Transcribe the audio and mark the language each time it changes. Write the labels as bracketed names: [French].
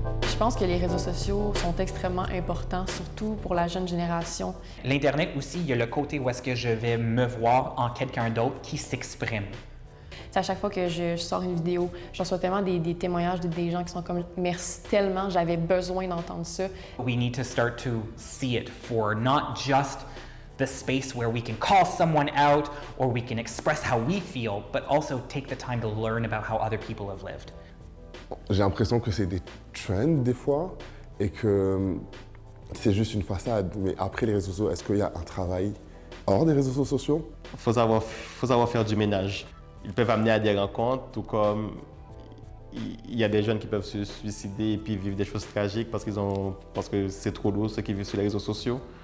[French] Je pense que les réseaux sociaux sont extrêmement importants, surtout pour la jeune génération. L'Internet aussi, il y a le côté où est-ce que je vais me voir en quelqu'un d'autre qui s'exprime. C'est à chaque fois que je sors une vidéo, je reçois tellement des témoignages des gens qui sont comme « Merci tellement, j'avais besoin d'entendre ça ». [English] We need to start to see it for not just the space where we can call someone out or we can express how we feel, but also take the time to learn about how other people have lived. [French] J'ai l'impression que c'est des trends des fois et que c'est juste une façade. Mais après les réseaux sociaux, est-ce qu'il y a un travail hors des réseaux sociaux? Faut savoir faire du ménage. Ils peuvent amener à des rencontres, tout comme il y a des jeunes qui peuvent se suicider et puis vivre des choses tragiques parce que c'est trop lourd ce qu'ils vivent sur les réseaux sociaux.